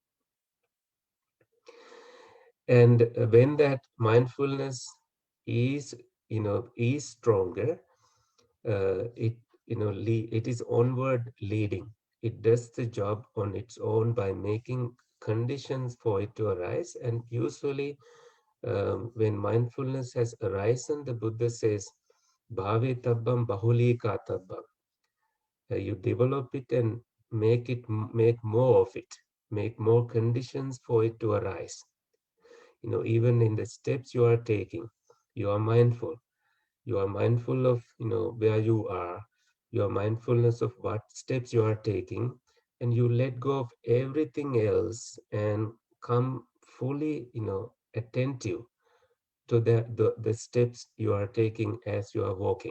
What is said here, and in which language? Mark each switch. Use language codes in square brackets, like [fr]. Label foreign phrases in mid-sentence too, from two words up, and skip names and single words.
[en] And when that mindfulness is is stronger, it is onward leading. It does the job on its own by making conditions for it to arise. And usually when mindfulness has arisen, the Buddha says [pi] bhave tabbam bahuli katabbam. [en] You develop it and make more of it, make more conditions for it to arise. Even in the steps you are taking, you are mindful. You are mindful of, where you are. You are mindfulness of what steps you are taking, and you let go of everything else and come fully, attentive to the steps you are taking as you are walking.